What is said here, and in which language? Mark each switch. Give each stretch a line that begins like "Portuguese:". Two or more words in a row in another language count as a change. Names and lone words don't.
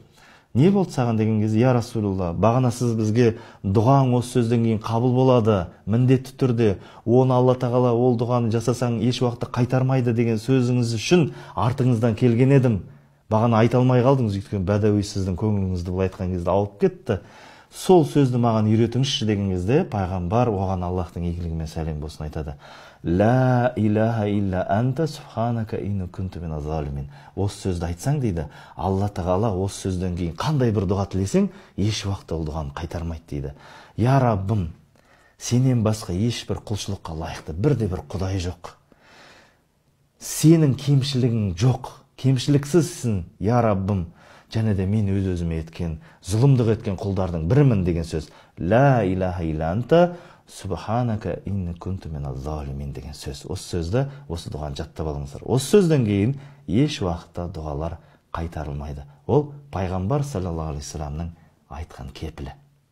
Kazakh: Не болды саған деген кезде,
Arabic: يا رسول الله,
Kazakh: бағана сіз бізге дұғаң осы сөзден кейін қабыл болады, міндетті түрде, оны Алла тағала ол дұғаны жасасаң еш уақытта қайтармайды деген сөзіңіз үшін артыңыздан келген едім. Бағана айта алмай қалдыңыз, өйткені бәдәуи сіздің көңіліңізді былай айтқан кезде алып кетті. Сол сөзді маған үйретіңізші деген кезде пайғамбар оған Аллахтың игілігімен сәлем болсын айтады.
Arabic: لا إله إلا أنت سبحانك إني كنت من الظالمين.
Kazakh: Осы сөзді айтсаң дейді, Алла тағала осы сөзден кейін қандай бір дұға тілесең, еш уақытта ол дұғаны қайтармайды дейді. Я Раббым, сенен басқа ешбір құлшылыққа лайықты бірде-бір құдай жоқ. Сенің кемшілігің жоқ, кемшіліксізсің, я Раббым. Және де мен өз-өзіме еткен, зұлымдық еткен құлдардың бірімін деген сөз.
Arabic: لا إله إلا أنت سبحانك إني كنت من الظالمين
Kazakh: деген сөз. Осы сөзді, осы дұғаны жаттап алыңыздар. Осы сөзден кейін еш уақытта дұғалар қайтарылмайды. Ол пайғамбар
Arabic: صلى الله عليه وسلم
Kazakh: айтқан кепілі.